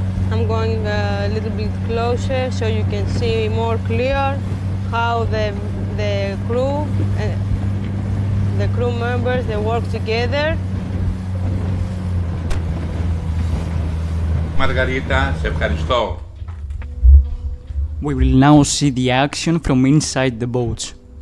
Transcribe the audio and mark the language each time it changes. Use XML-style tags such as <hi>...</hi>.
<en>I'm going a little bit closer so you can see more clear how the crew members, they work together.</en> <el>Μαργαρίτα, σε ευχαριστώ.</el> <en>We will now see the action from inside the boats.</en>